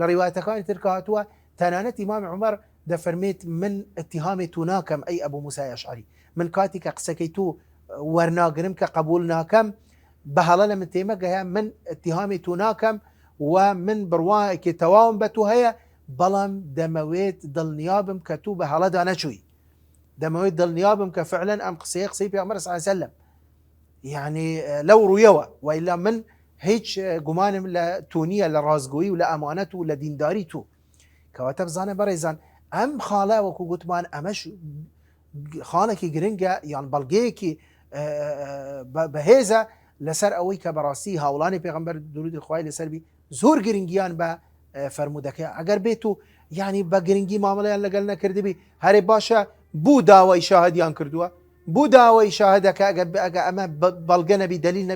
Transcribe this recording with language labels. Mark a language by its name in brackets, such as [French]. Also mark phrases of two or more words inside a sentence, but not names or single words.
[Central Kurdish] ڕیوایەتەکانی تر کە هاتووە تەنانەت ئیمامی عومەر دەفەرمێت من اتهامی تو ناکەم ئەی ئەبوو موسای ئەشعری من کاتی کە قسەکەی تو وەرناگرم کە قبول ناکەم بەهەڵە لە من تێمەگەیە من اتهامی تو ناکەم و من بڕواایەکی تەواوم بە تو هەیە بەڵام دەمەوێت دڵنیابم کە تو بە هەڵەدا نەچووی دەمەوێت دڵنیابم کە فعلا ئەم قسەیە قسەی پێغەمبەر [Arabic] صلی الله علیه و سلم [Central Kurdish] يعني لو ڕوویەوە وإلا من هیچ گومانم لە تو نییە لە ڕازگۆیی و لە ئەمانەت و لە دینداری تو کەواتە بزانە بەڕێزان ئەم خاڵە وەکو گوتمان ئەمەش خاڵێکی گرنگە یان بەڵگەیەکی بەهێزە لەسەر ئەوەی کە بەڕاستی هاوڵانی پێغەمبەر درودی خوای لەسەربی زۆر گرنگیان بە فەرمودەکە ئەگەر بێت و یعنی بە گرنگی مامەڵەیان لەگەڵ نەکردبی هەرێ باشە بوو داوای شاهدیان کردووە بوو داوای شاهدەکە ئەگە ئەمە بەڵگە نەبی دلیل نەبی